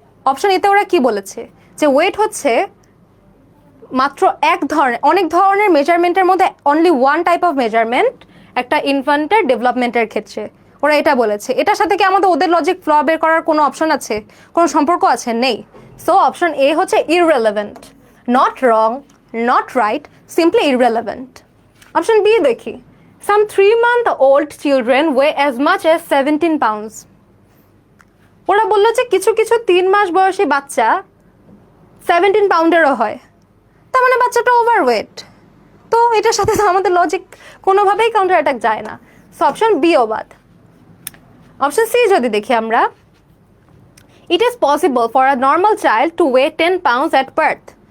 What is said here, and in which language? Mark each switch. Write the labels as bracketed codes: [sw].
[bn] Option এতে ওরা কি বলেছে যে ওয়েট হচ্ছে মাত্র অনেক ধরনের মেজারমেন্টের মধ্যে [en] only one type of measurement [bn] একটা ইনফ্যান্টের ডেভেলপমেন্টের ক্ষেত্রে। ওরা এটা বলেছে। এটার সাথে কি আমাদের ওদের লজিক ফ্ল বের করার কোনো অপশন আছে, কোনো সম্পর্ক আছে? নেই। সো অপশন এ হচ্ছে irrelevant, [en] Not wrong, not right, simply irrelevant. Option B দেখি, some 3-month-old children weigh as much as 17 pounds. [bn] ওরা বললো যে কিছু কিছু 3 মাস বয়সী বাচ্চা 17 পাউন্ডেরও হয়, তার মানে বাচ্চাটা ওভারওয়েট। তো এটার সাথে তো আমাদের লজিক কোনোভাবেই কাউন্টার অ্যাটাক যায় না। সো অপশন বি ও বাদ। অপশন সি যদি দেখি আমরা, [en] It is possible for a normal child to weigh 10 pounds at birth.